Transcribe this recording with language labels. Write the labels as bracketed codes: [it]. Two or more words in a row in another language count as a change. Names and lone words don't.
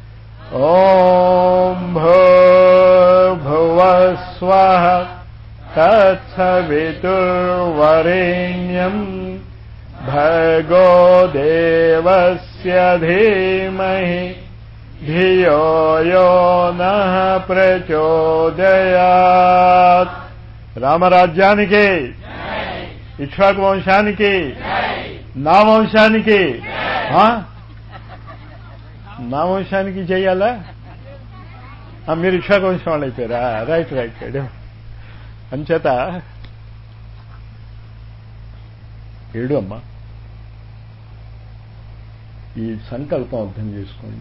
[sa] ఓం భూర్భువస్వః తత్సవితుర్వరేణ్యం భర్గో దేవస్య ధీమహి ధియో యో నః ప్రచోదయాత్. [te] రామరాజ్యానికి, ఇక్ష్వాకు వంశానికి, నా వంశానికి, నా వంశానికి చెయ్యాలా? మీరు ఇక్ష్వాకు వంశం వాళ్ళు అయిపోయారా? [en] right right right. [te] అంచేత ఏడు అమ్మా, ఈ సంకల్పం అర్థం చేసుకోండి.